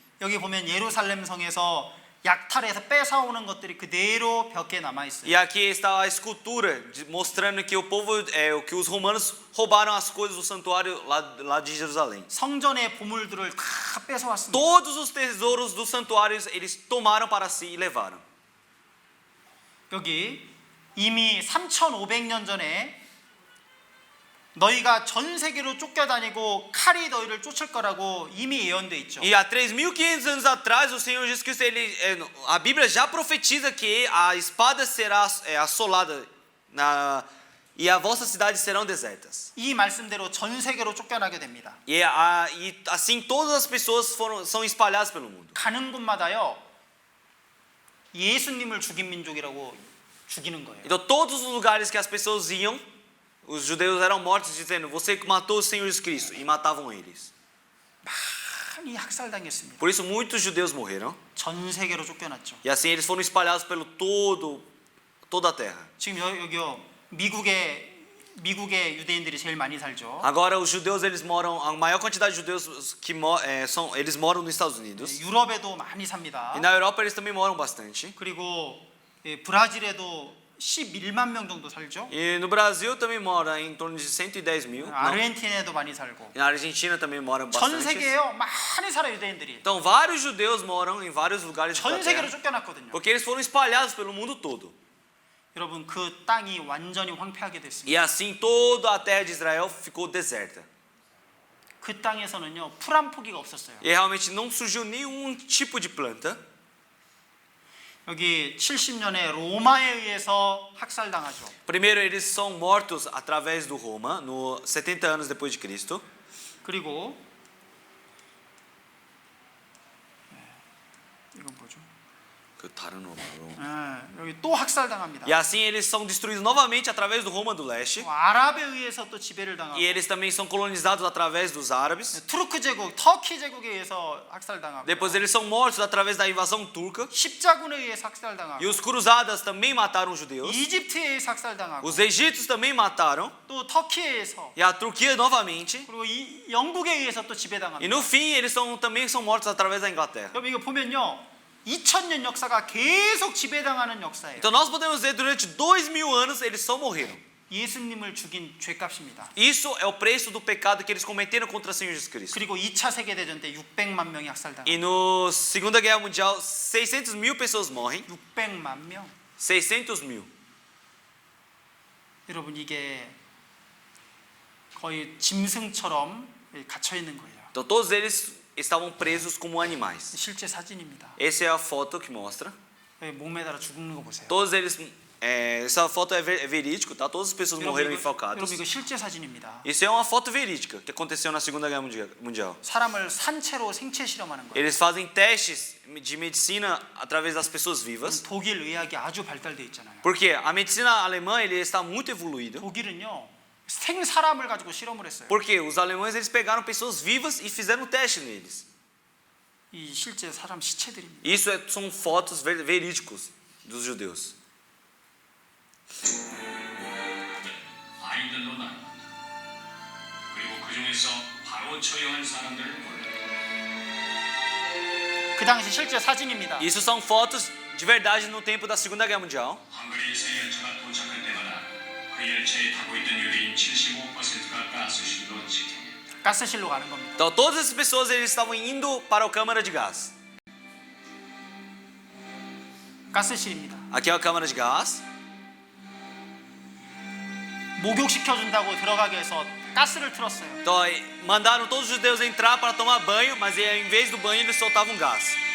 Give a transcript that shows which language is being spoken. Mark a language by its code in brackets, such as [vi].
[ko] 여기 보면 예루살렘 성에서 약탈해서 뺏어오는 것들이 그대로 벽에 남아 있어요. [pt] E aqui está a escultura mostrando que o povo, que os romanos roubaram as coisas do santuário lá de Jerusalém. [ko] 성전의 보물들을 다 뺏어왔습니다. [pt] Todos os tesouros dos santuários eles tomaram para si e levaram. [ko] 여기 이미 3,500년 전에 너희가 전 세계로 쫓겨다니고 칼이 너희를 쫓을 거라고 이미 예언돼 있죠. [pt] E há 3.500 anos atrás o Senhor Jesus Cristo a Bíblia já profetiza que a espada será assolada e a vossa cidade serão desertas. [ko] 이 말씀대로 전 세계로 쫓겨나게 됩니다. [pt] E assim todas as pessoas são espalhadas pelo mundo. [ko] 가는 곳마다요 예수님을 죽인 민족이라고 죽이는 거예요. [pt] Então todos os lugares que as pessoas iam, os judeus eram mortos dizendo: você matou o Senhor Jesus Cristo, e matavam eles. [ko] 많이 학살당했습니다. [pt] Por isso muitos judeus morreram. [ko] 전 세계로 쫓겨났죠. [pt] E assim eles foram espalhados pelo toda a terra. [ko] 지금 여기요 미국의 유대인들이 제일 많이 살죠. [pt] Agora os judeus eles moram, a maior quantidade de judeus que eles moram nos Estados Unidos. [ko] 유럽에도 많이 삽니다. [pt] E na Europa eles também moram bastante. [ko] 그리고 브라질에도 11만 명 정도 살죠. [pt] E no Brasil também mora em torno de 110 mil. [ko] 아르헨티나에도 많이 살고. [pt] E na Argentina também moram [ko] 전 [pt] bastante. [ko] 세계에요 많이 살아요 유대인들이. [pt] Então vários judeus moram em vários lugares da [ko] 전 세계로 [pt] terra. [ko] 쫓겨났거든요. [pt] Porque eles foram espalhados pelo mundo todo. [ko] 여러분 그 땅이 완전히 황폐하게 됐습니다. [pt] E assim toda a terra de Israel ficou deserta. [ko] 그 땅에서는요 풀 한 포기가 없었어요. [pt] E realmente não surgiu nenhum tipo de planta. [ko] 여기 70년에 로마에 의해서 학살당하죠. [pt] Primeiro eles são mortos através do Roma, no 70 anos depois de Cristo. [ko] 그리고 이건 뭐죠? 그 다른 Roma. 여기 또 학살당합니다. [pt] E assim eles são destruídos novamente através do Roma do leste. [ko] 아랍에 의해서 또 지배를 당하고. [pt] E eles também são colonizados através dos árabes. [ko] 투르크 제국, 터키 제국에 의해서 학살당하고. [pt] Depois eles são mortos através da invasão turca. [ko] 십자군에 의해서 학살당하고. [pt] E os cruzadas também mataram os judeus. [ko] 이집트에 의해서 학살당하고. [pt] Os egípcios também mataram. [ko] 또 터키에 의해서. [pt] E a Turquia novamente. [ko] 그리고 영국에 의해서 또 [pt] E [ko] 지배당합니다. [pt] no fim eles também são mortos através da Inglaterra. [ko] 여러분 이거 보면요. 2000년 역사가 계속 지배당하는 역사예요. [pt] Então nós podemos ver durante 2000 anos eles só morreram. [ko] 예수님을 죽인 죄값입니다. [pt] Isso é o preço do pecado que eles cometeram contra o Senhor Jesus Cristo. [ko] 그리고 2차 세계 대전 때 600만 명이 학살당합니다. [pt] E no Segunda Guerra Mundial 600 mil pessoas morrem. [ko] 600만 명. [pt] 600 mil. [ko] 여러분 이게 거의 짐승처럼 갇혀 있는 거예요. [pt] Então todos eles estavam presos como animais. [ko] 실제 사진입니다. [pt] Essa é a foto que mostra. [ko] 여기 목 매달아 죽는 거 보세요. [pt] Todos eles, essa foto é verídico, tá? Todas as pessoas morreram enforcadas. [ko] 여러분 이거 실제 사진입니다. [pt] Isso é uma foto verídica que aconteceu na Segunda Guerra Mundial. [ko] 사람을 산채로 생체 실험하는 거예요. [pt] Eles fazem testes de medicina através das pessoas vivas. [ko] 독일 의학이 아주 발달돼 있잖아요. [pt] Porque a medicina alemã ele está muito evoluído. [ko] 독일은요 생 사람을 가지고 실험을 했어요. [pt] Porque os alemães eles pegaram pessoas vivas e fizeram teste neles. [ko] 이 실제 사람 시체들입니다. [pt] Isso são fotos verídicos dos judeus. [ko] 아이들로 나눕니다. 그리고 그 중에서 바로 처형한 사람들을 골라. 그 당시 실제 사진입니다. [pt] Isso são fotos de verdade no tempo da Segunda Guerra Mundial. [ko] 헝가리 새 열차가 도착할 때마다 그 열차에 타고 있던 유대인 75%가 가스실로 직행했다. 가스실로 가는 겁니다. [pt] Então todas essas pessoas eles estavam indo para a câmara de gás. [ko] 가스실입니다. [pt] Aqui é a câmara de gás. [ko] 목욕시켜 준다고 들어가게 해서 가스를 틀었어요. [pt] Então mandaram todos os judeus entrar para tomar banho, mas em vez do banho eles soltavam gás.